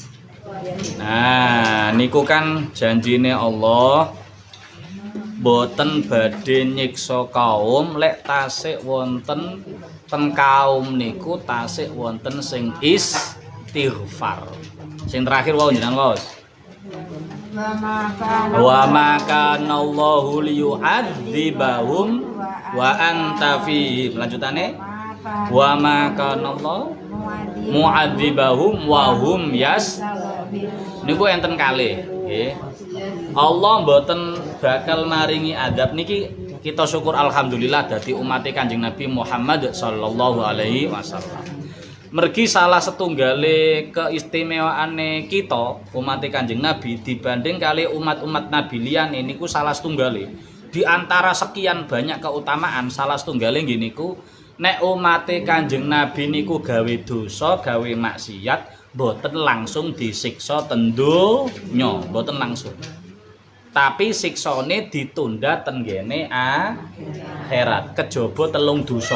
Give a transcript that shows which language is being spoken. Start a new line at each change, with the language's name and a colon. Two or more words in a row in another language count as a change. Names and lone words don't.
Javanese: Nah, niku kan janjine Allah boten badhe nyiksa kaum lek tasik wonten ten kaum niku tasik wonten sing istighfar. Sing terakhir wau jenengan waos.
Arabic: Wa ma kana Allahu liyu'adzibahum wa anta fihim.
Javanese: Lanjutane
Arabic: wa ma kana Allah mu'adzibahum wa hum
Javanese: niku enten kalih nggih. Allah mboten bakal maringi adab niki kita syukur alhamdulillah dadi umat Kanjeng Nabi Muhammad
Arabic: sallallahu alaihi wasallam.
Javanese: Mergi salah setunggale keistimewaane kita umat Kanjeng Nabi dibanding kali umat-umat Nabi liyane niku salah setunggale.
Indonesian: Di antara sekian banyak keutamaan
Javanese: salah setunggale nggih niku nek umat Kanjeng Nabi niku gawe dosa, gawe maksiat boten langsung disiksa ten donya, boten langsung. Tapi siksane ditunda ten ngene akhirat kejaba 3 dosa.